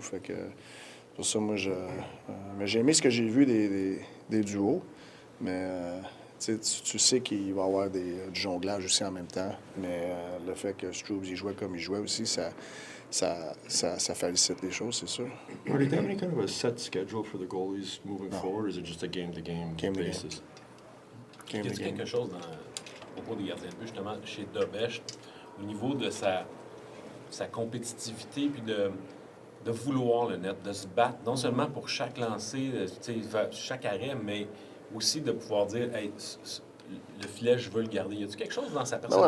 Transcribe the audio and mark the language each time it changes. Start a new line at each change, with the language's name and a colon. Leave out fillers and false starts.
French: Fait que pour ça, moi, mais j'ai aimé ce que j'ai vu des duos, mais tu sais qu'il va y avoir du jonglage aussi en même temps. Mais le fait que Struble jouait comme il jouait aussi, ça félicite les choses, c'est sûr.
English: Marty, do you have any kind of a set schedule for the goalies moving forward, or is it just a game-to-game basis?
French: Il y a quelque chose au propos des gardiens de but, justement, chez Dobesch, au niveau de sa compétitivité, puis de vouloir le net, de se battre, non seulement pour chaque lancer, chaque arrêt, mais aussi de pouvoir dire, hey, le filet, je veux le garder. Y a-t-il quelque chose dans sa personnalité?